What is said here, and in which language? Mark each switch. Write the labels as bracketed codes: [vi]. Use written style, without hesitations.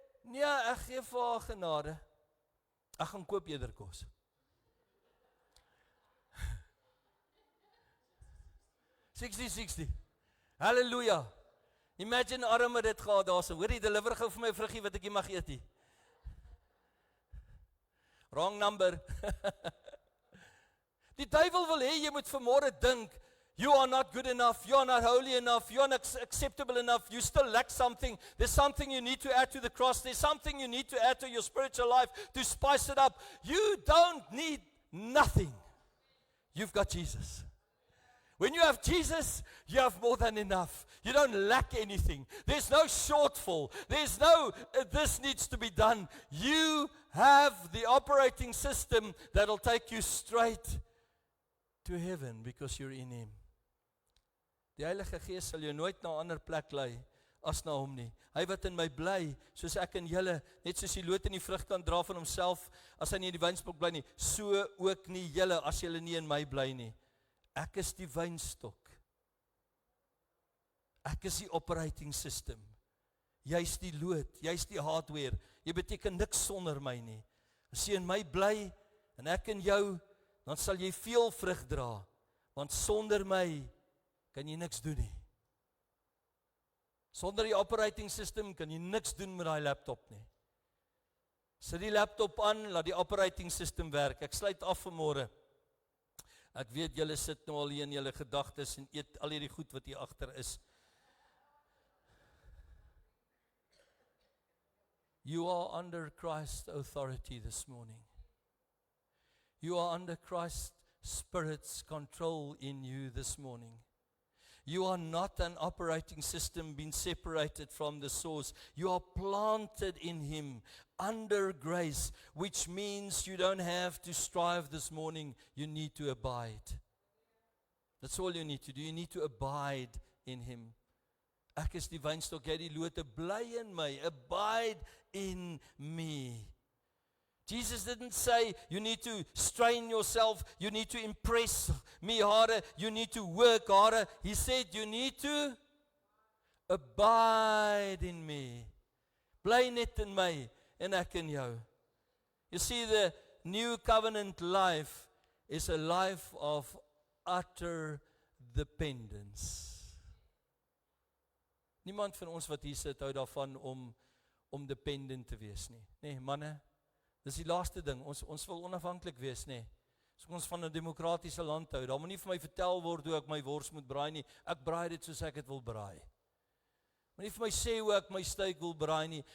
[af] Nee, ek gee vir haar genade. Ek gaan koop eerder kos. $60. Halleluja. Imagine arme dit gehad daar so. Hoor jy, deliver gou vir my vruggie wat ek nie mag eet nie. [en] Wrong number. [af] Die duiwel wil hê jy moet vanmôre dink, [en] you are not good enough, you are not holy enough, you are not acceptable enough, you still lack something, there's something you need to add to the cross, there's something you need to add to your spiritual life to spice it up. You don't need nothing. You've got Jesus. When you have Jesus, you have more than enough. You don't lack anything. There's no shortfall. There's no, this needs to be done. You have the operating system that'll take you straight to heaven because you're in Him. [af] Die Heilige Gees sal jou nooit na 'n ander plek lei as na hom nie. Hy wat in my bly, soos ek in julle, net soos die loot in die vrug kan dra van homself, as hy nie in die wynstok bly nie, so ook nie julle as julle nie in my bly nie. Ek is die wynstok. Ek is die operating system. Jy's die lood, jy's die hardware. Jy beteken niks sonder my nie. As jy in my bly en ek in jou, dan sal jy veel vrug dra, want sonder my kan jy niks doen nie. Sonder die operating system kan jy niks doen met daai laptop nie. Sit die laptop aan, laat die operating system werk. Ek sluit af vanmôre. Ek weet julle sit nou al hier in julle gedagtes en eet al hierdie goed wat hier agter is. [en] You are under Christ's authority this morning. You are under Christ's Spirit's control in you this morning. You are not an operating system being separated from the source. You are planted in Him under grace, which means you don't have to strive this morning. You need to abide. That's all you need to do. You need to abide in Him. [af] Ek is die wynstok, jy die lote, bly in my, [en] abide in me. Jesus didn't say you need to strain yourself, you need to impress me harder, you need to work harder. He said you need to abide in me. [af] Bly net in my en ek in jou. [en] You see, the new covenant life is a life of utter dependence. [af] Niemand van ons wat hier sit hou daarvan om dependent te wees nie. Nee, manne, dis die laaste ding. Ons wil onafhanklik wees, nee. As ons van 'n demokratiese land hou, dan moet nie vir my vertel word hoe ek my wors moet braai nie. Ek braai dit soos ek dit wil braai. Moet nie vir my sê hoe ek my steak wil braai nie.